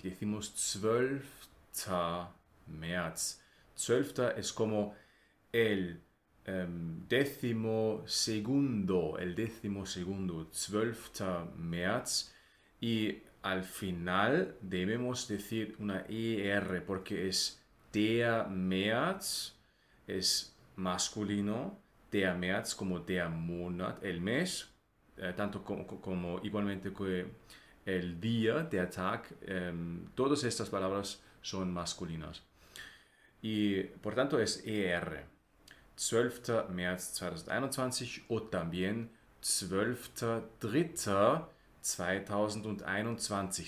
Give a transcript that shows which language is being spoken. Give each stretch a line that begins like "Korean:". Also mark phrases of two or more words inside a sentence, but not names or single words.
Spanish: Decimos 12. März. 12 es como el décimo segundo, 12. März. Y al final debemos decir una ER porque es
German: der März,
Spanish: es masculino,
German: der März
Spanish: como
German: der Monat,
Spanish: el mes, tanto como igualmente que el día,
German: der Tag,
Spanish: todas estas palabras son masculinas. Y por tanto es ER. 12. März 2021 o también 12.3.2021.